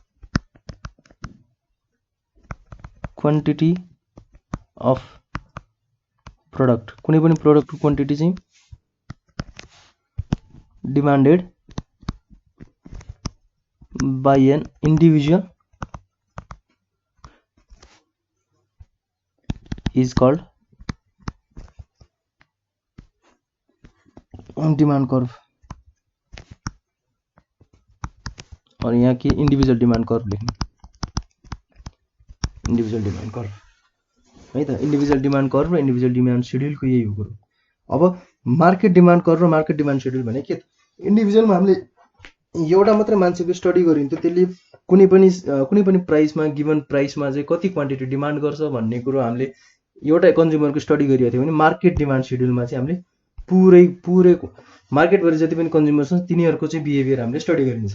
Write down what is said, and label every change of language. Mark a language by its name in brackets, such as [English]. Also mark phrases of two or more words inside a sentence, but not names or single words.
[English] quantity of product [Nepali] कुनै पनि प्रोडक्टको क्वान्टिटी चाहिँ [English] demanded by an individual is called demand curve. [Hindi] और यहाँ की [English] individual demand curve [Hindi] लेख्ने। [English] individual demand curve [Nepali] है त। [English] individual demand curve [Nepali] र [English] individual demand schedule [Nepali] को यही हो कुरो। अब [English] market demand curve [Nepali] र [English] market demand schedule [Nepali] भने के? इंडिविजुअलमा हामीले एउटा मात्र मान्छेको स्टडी गरिन्थ्यो, त्यसले कुनै पनि प्राइसमा गिभन प्राइसमा चाहिँ कति क्वान्टिटी डिमान्ड गर्छ भन्ने कुरो हामीले एउटा कन्ज्युमरको स्टडी गरिएको थियो भने [English] market demand schedule [Nepali] चाहिँ हामीले पुरै मार्केटभरि जति पनि कन्ज्युमर छन् तिनीहरूको चाहिँ बिहेभियर हामीले स्टडी गरिन्छ।